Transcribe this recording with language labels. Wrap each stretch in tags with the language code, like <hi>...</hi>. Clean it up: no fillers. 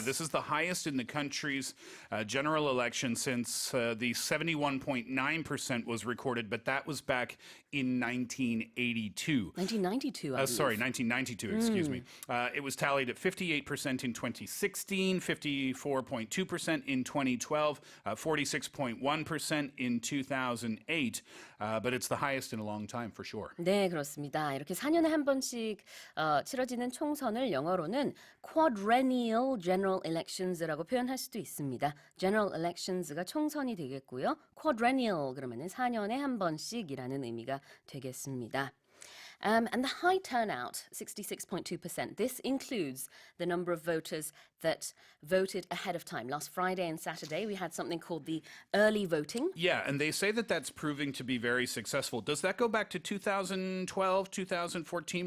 <en>This is the highest in the country's general election since the 71.9% was recorded, but that was back in 1982. 1992, I believe. Sorry, 1992, excuse me. It was tallied at 58% in 2016, 54.2% in 2012, 46.1% in 2008, but it's the highest in a long time for sure.</en> <ko>네, 그렇습니다. 이렇게 4년에 한 번씩 치러지는 총선을 영어로는 quadrennial general elections라고 표현할 수도 있습니다. general elections가 총선이 되겠고요. quadrennial 그러면은 4년에 한 번씩이라는 의미가 되겠습니다.</ko> <en>And the high turnout, 66.2%, this includes the number of voters that voted ahead of time. Last Friday and Saturday, we had something called the early voting. Yeah, and they say that that's proving to be very successful. Does that go back to 2012, 2014?</en>